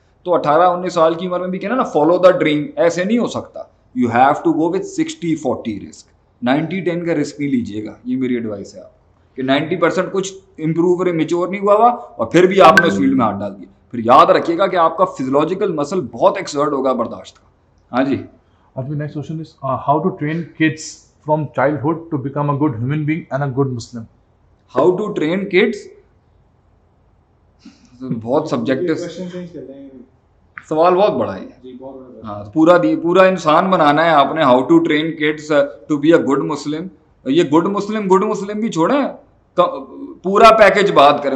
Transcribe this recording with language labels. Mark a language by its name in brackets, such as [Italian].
[Urdu] تو 18-19 سال کی عمر میں بھی کہنا نا [English] follow the dream, [Urdu] ایسے نہیں ہو سکتا. [English] You have to go with 60-40 risk, 90-10 کا risk نہیں لیجیے گا. [Urdu] یہ میری ایڈوائس ہے آپ کہ 90% کچھ امپروو اور میچور نہیں ہوا اور پھر بھی آپ نے اس فیلڈ میں ہاتھ ڈال دیا. پھر یاد رکھیے گا کہ آپ کا فزیولوجیکل مسل بہت ایکسرٹ ہوگا برداشت کا. ہاں جی. [English] Abhi, next question is how to train kids from childhood to become a good human being and a good Muslim. How to train kids, [Urdu] بہت سبجیکٹو سوال, بہت بڑا ہے. ہاں, پورا انسان بنانا ہے آپ نے. [English] How to train kids to be a good Muslim. [Urdu] یہ [English] good Muslim [Urdu] بھی چھوڑیں, پورا پیکج بات کریں.